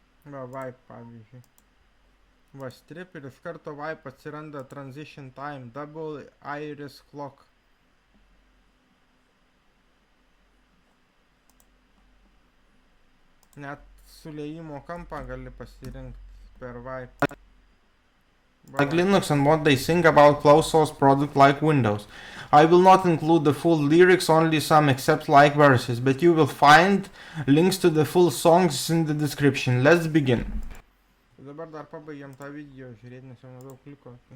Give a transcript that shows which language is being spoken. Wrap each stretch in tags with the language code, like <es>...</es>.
<lt>Va, vibe pavyzdžiui. Va, strip ir iš karto vibe atsiranda transition time, double iris clock. Net sulėjimo kampą gali pasirinkti per vibe.</lt> <en>Like Linux and what they think about closed source product like Windows. I will not include the full lyrics, only some except like verses, but you will find links to the full songs in the description. Let's begin.</en> <lt>Dabar dar pabaigiam tą video žiūrėti, nes jau nedaug liko.</lt>